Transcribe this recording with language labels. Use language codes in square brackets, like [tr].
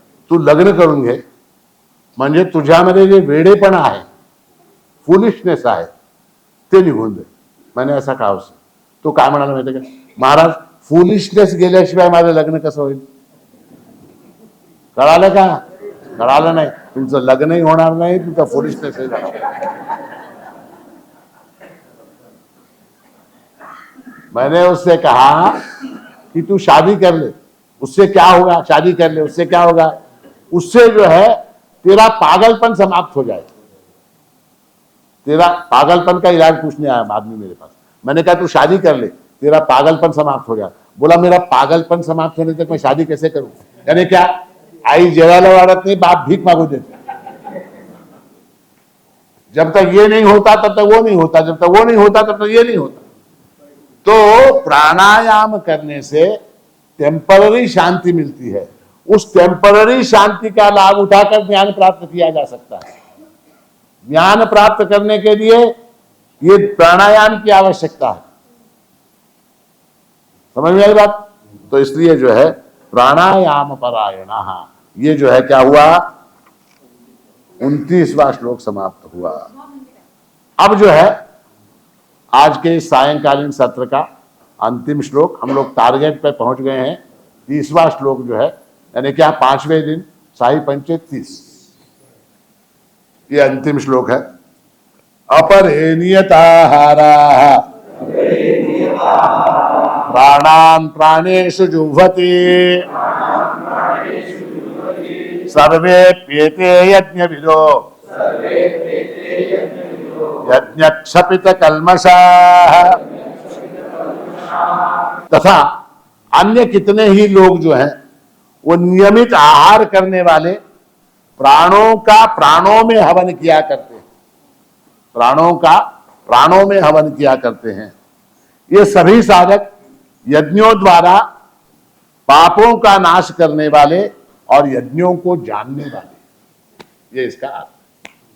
[mr] तू लग्न करून घे म्हणजे तुझ्यामध्ये जे वेडेपणा आहे, फुलिशनेस आहे, ते निघून जाईल. [hi] मैंने ऐसा कहा उससे. [mr] तो काय म्हणाला माहिती का? महाराज फुलिशनेस गेल्याशिवाय माझं लग्न कसं होईल? कळालं का? कळालं नाही. तुमचं लग्नही होणार नाही, तुमचा फुलिशनेसही जाणार. [hi] मैंने उससे कहा कि तू शादी कर ले, उससे क्या होगा? शादी कर ले, उससे क्या होगा? उससे जो है तेरा पागलपन समाप्त हो जाएगा. तेरा पागलपन का इलाज पूछने आया आदमी मेरे पास. मैंने कहा तू शादी कर ले, तेरा पागलपन समाप्त हो गया. बोला मेरा पागलपन समाप्त होने तक मैं शादी कैसे करूं? यानी क्या? [mr] आई जेवायला वाढत [hi] नहीं, [mr] बाप भीख मांगू देते. [hi] जब तक ये नहीं होता तब तक वो नहीं होता, जब तक वो नहीं होता तब तक ये नहीं होता. तो प्राणायाम करने से टेम्पररी शांति मिलती है. उस टेम्पररी शांति का लाभ उठाकर ज्ञान प्राप्त किया जा सकता है. ज्ञान प्राप्त करने के लिए ये प्राणायाम की आवश्यकता है. समझ में आई बात? तो इसलिए जो है प्राणायाम परायण, ये जो है क्या हुआ? 29वां श्लोक समाप्त हुआ. अब जो है आज के सायंकालीन सत्र का अंतिम श्लोक, हम लोग टारगेट पर पहुंच गए हैं. 30वां श्लोक जो है, यानी क्या 5वें दिन साई पंचे 30, ये अंतिम श्लोक है. [sa] अपरे नियताहाराः प्राणान् प्राणेषु जुह्वति सर्वेप्येते यज्ञविदो यज्ञक्षपित कल्मषाः. [hi] तथा अन्य कितने ही लोग जो हैं वो नियमित आहार करने वाले प्राणों का प्राणों में हवन किया करते हैं. प्राणों का प्राणों में हवन किया करते हैं. ये सभी साधक यज्ञों द्वारा पापों का नाश करने वाले और यज्ञों को जानने वाले, ये इसका अर्थ.